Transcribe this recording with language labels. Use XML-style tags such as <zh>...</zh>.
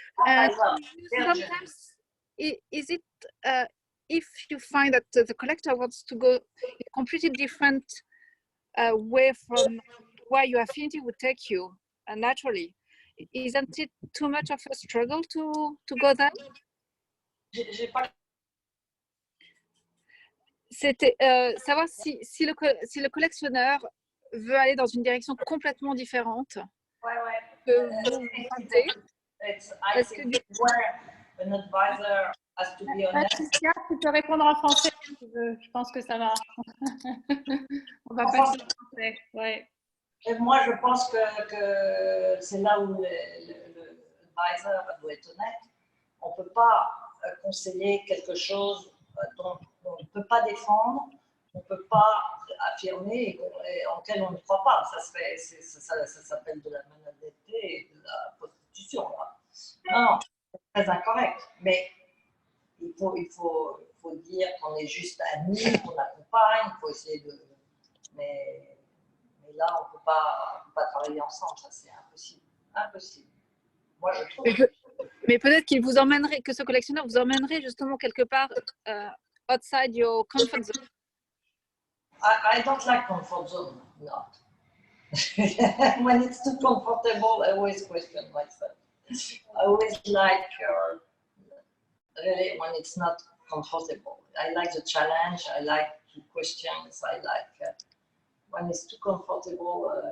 <en>And sometimes, is it if you find that the collector wants to go a completely different way from where your affinity would take you naturally, isn't it too much of a struggle to go there?</en> <fr>C'était savoir si le collectionneur veut aller dans une direction complètement différente que vous pensez. Est-ce que</fr> <en>an advisor has to be honest.</en> <fr>Patricia, tu peux répondre en français si tu veux. Je pense que ça va. On va passer en français. Ouais. Et moi, je pense que c'est là où l'advisor doit être honnête. On ne peut pas conseiller quelque chose dont on ne peut pas défendre, on ne peut pas affirmer et auquel on ne croit pas. Ça s'appelle de la malhonnêteté et de la prostitution. Là. Non, c'est très incorrect. Mais il faut dire qu'on est juste amis, qu'on accompagne, il faut essayer de... Mais là, on ne peut pas travailler ensemble, ça c'est impossible. Impossible. Moi, je trouve... Mais peut-être qu'il vous emmènerait, que ce collectionneur vous emmènerait justement quelque part</fr> <en>outside your comfort zone. I don't like comfort zone, not. When it's too comfortable, I always question myself. I always like, really, when it's not comfortable. I like the challenge, I like the questions, I like when it's too comfortable.</en>